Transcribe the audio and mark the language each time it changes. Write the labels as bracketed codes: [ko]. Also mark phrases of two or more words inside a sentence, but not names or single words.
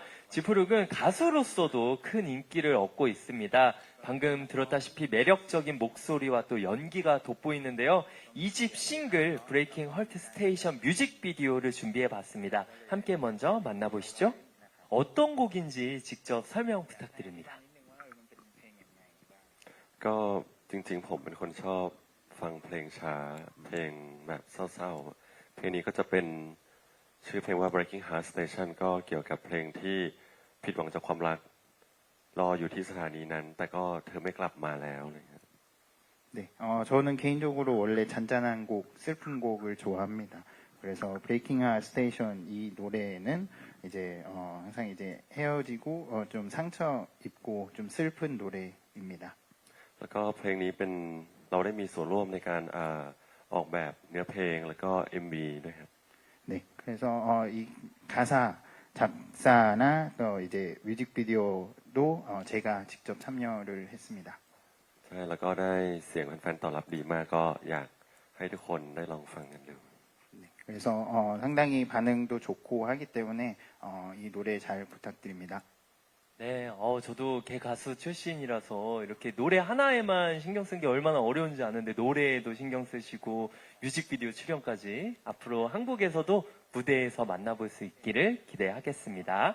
[ko] 지프룩은 가수로서도 큰 인기를 얻고 있습니다. 방금 들었다시피 매력적인 목소리와 또 연기가 돋보이는데요. 2집 싱글 브레이킹 헐트 스테이션 뮤직비디오를 준비해봤습니다. 함께 먼저 만나보시죠. 어떤 곡인지 직접 설명 부탁드립니다. [th] ก็จริงๆผมเป็นคนชอบฟังเพลงช้าเพลงแบบเศร้าๆเพลงนี้ก็จะเป็นชื่อเพลงว่า Breaking Heart Station ก็เกี่ยวกับเพลงที่ผิดหวังจากความรักรออยู่ที่สถานีนั้นแต่ก็เธอไม่กลับมาแล้ว [ko] 네, 저는 개인적으로 원래 잔잔한 곡, 슬픈 곡을 좋아합니다. 그래서 브레이킹 하 스테이션 이 노래는 이제 항상 이제 헤어지고 좀 상처 입고 좀 슬픈 노래입니다. [th] แล้วก็เพลงนี้เป็นเราได้มีส่วนร่วมในการออกแบบเนื้อเพลงแล้วก็ MV ด้วยครับ [ko] 네, 그래서 이 가사 작사나 또 이제 뮤직비디오도 제가 직접 참여를 했습니다. [th] ใช่แล้วก็ได้เสียงแฟนๆตอบรับดีมากก็อยากให้ทุกคนได้ลองฟังกันดู [ko] 네, 그래서 상당히 반응도 좋고 하기 때문에 이 노래 잘 부탁드립니다. 네, 저도 개 가수 출신이라서 이렇게 노래 하나에만 신경 쓴 게 얼마나 어려운지 아는데 노래에도 신경 쓰시고 뮤직비디오 출연까지 앞으로 한국에서도 무대에서 만나볼 수 있기를 기대하겠습니다.